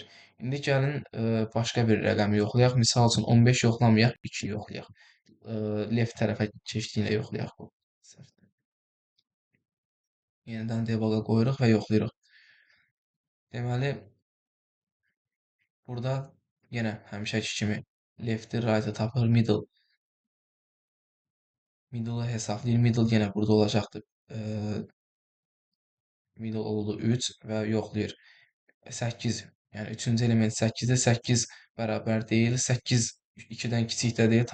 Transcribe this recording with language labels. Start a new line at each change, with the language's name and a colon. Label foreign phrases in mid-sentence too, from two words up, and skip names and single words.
Azerbaijani: İndi gəlin başqa bir rəqəmi yoxlayaq. Misal üçün 15 yoxlamayaq, 2 yoxlayaq. Left tərəfə keçdiyinə yoxlayaq bu. Səhvdir. Yenidən debuga qoyuruq və yoxlayırıq. Deməli, burada yenə həmişəki kimi left-i, right-ı tapır, middle-ı hesablayır. Middle yenə burada olacaqdır. Middle oldu 3 və yoxlayır. 8. Yəni üçüncü element 8-dir. 8 bərabər deyil. 8 2-dən kiçikdə deyil.